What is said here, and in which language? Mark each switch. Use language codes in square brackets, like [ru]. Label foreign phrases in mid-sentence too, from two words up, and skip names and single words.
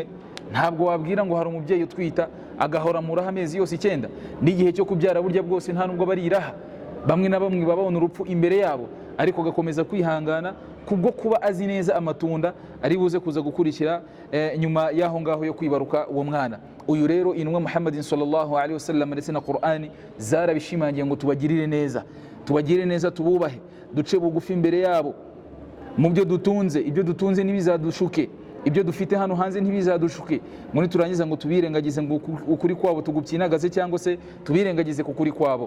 [rw] Ntabwo wabwira ngo hari umubyeyi utwita agahora mu raha amezi yose 9, n'igihe cyo kubyara burya bwose nta nubwo bariraha. Bamwe na bamwe babona urupfu imbere yabo, ariko gakomeza kwihangana kubwo kuba azi neza amatunda ari buze kuza gukurikira nyuma yaho ngaho yo kwibaruka uwo mwana. Uyu rero intumwa Muhammadin [ar] صلى الله عليه وسلم [rw] ndetse na Qur'ani zarabishimangiye ngo tubagirire neza, tububahe, duce bugufi imbere yabo. Mu byo dutunze, ibyo dutunze ntibizadushuke, ibyo dufite hano hanze ntibizadushuke, ngo niturangiza ngo tubirengagize ngo ukuri kwabo tugupyinagaze cyangwa se tubirengagize ku kuri kwabo.